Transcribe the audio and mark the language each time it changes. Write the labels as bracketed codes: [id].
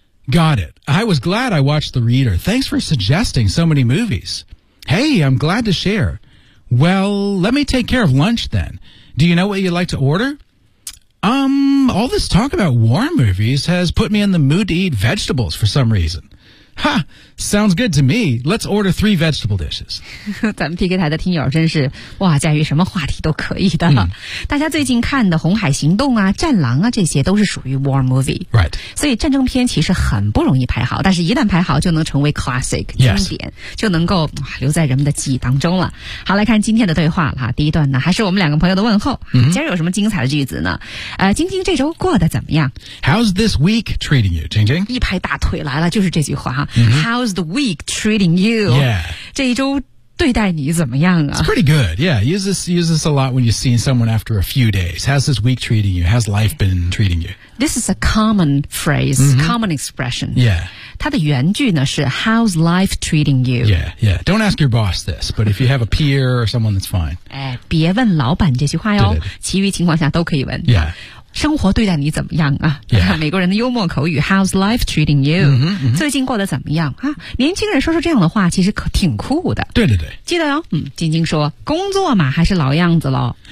[en] Got it. I was glad I watched The Reader. Thanks for suggesting so many movies. Hey, I'm glad to share. Well, let me take care of lunch then. Do you know what you'd like to order? All this talk about war movies has put me in the mood to eat vegetables for some reason. Ha! Sounds good to me. Let's order 3 vegetable dishes. [zh] 咱们 PK 台的听友真是哇，在于什么话题都可以的。大家最近看的《红海行动》啊，《战狼》啊，这些都是属于 war movie。 [en] Right. [zh] 所以战争片其实很不容易排好，但是一旦排好，就能成为 classic 经典， [en] yes. [zh] 就能够留在人们的记忆当中了。好，来看今天的对话了。第一段呢，还是我们两个朋友的问候。今儿有什么精彩的句子呢？晶晶这周过得怎么样 [en] ？How's this week treating you, 晶晶？ [zh] 一拍大腿来了，就是这句话。 [en] How's the week treating you? Yeah. [zh] 这一周对待你怎么样啊? [en] It's pretty good. Yeah. Use this a lot when you've seen someone after a few days. How's this week treating you? How's life been treating you? This is a common phrase, common expression. Yeah. [zh] 它的原句呢是 [en] How's life treating you? Yeah, yeah. Don't ask your boss this, but if you have a peer or someone, that's fine. [zh] 哎，别问老板这句话哟，其余情况下都可以问。 [en] Yeah. [zh] 生活对待你怎么样啊、 [en] yeah. [zh] 美国人的幽默口语 [en] How's life treating you? [zh] 最近过得怎么样啊？年轻人说说这样的话其实可挺酷的。对对对。记得哟、晶晶说工作嘛还是老样子咯。